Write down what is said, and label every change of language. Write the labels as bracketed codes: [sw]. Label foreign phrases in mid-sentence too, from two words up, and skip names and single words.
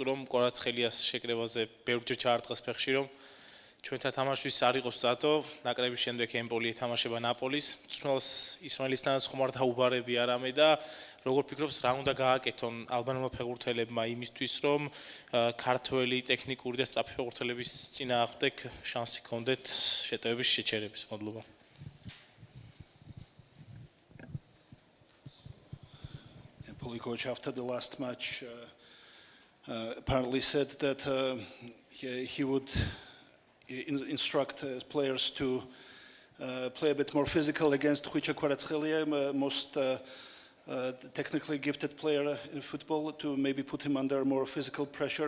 [ka] რომ კვარაცხელიას შეკრებაზე ბევრჯერ ჩაარტყეს ფეხში, რომ ჩვენთან თამაშვის არ იყოს მზადო, ნაკრების შემდეგ ემპოლი ეთამაშება ნაპოლის, მწვრთნელს ისმაილისთანაც ხომ არ დაუბარები არამე და როგორ ფიქრობს, რა უნდა გააკეთონ ალბანელმა ფეხბურთელებმა იმისთვის, რომ ქართველი ტექნიკური და სწრაფი ფეხბურთელების წინააღმდეგ შანსი გქონდეთ შეტევების შეჩერების. მადლობა. [en] Empoli coach after the last match apparently said that he would instruct players to play a bit more physical against Khvicha Kvaratskhelia, most technically gifted player in football, to maybe put him under more physical pressure.